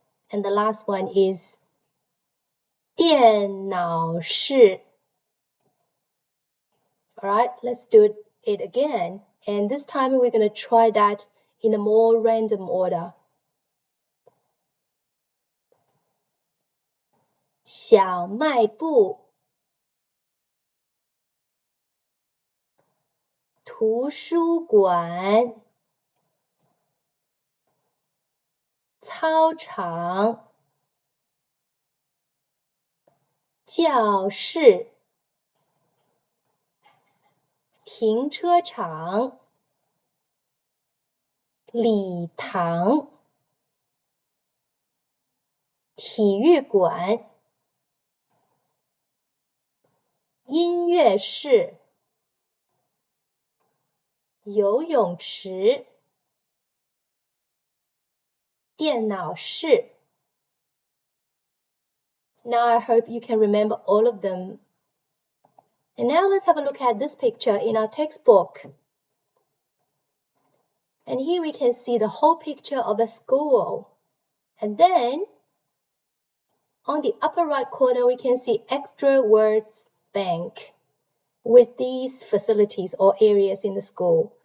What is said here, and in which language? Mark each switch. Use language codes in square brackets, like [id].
[en] And the last one is 电脑室. Alright, let's do it again. And this time we're going to try that in a more random order. [zh] 小卖部图书馆操场教室停车场礼堂体育馆 [en] 音乐室游泳池电脑室. Now I hope you can remember all of them And now let's have a look at this picture in our textbook. And here we can see the whole picture of a school. And then on the upper right corner, we can see extra words bank with these facilities or areas in the school.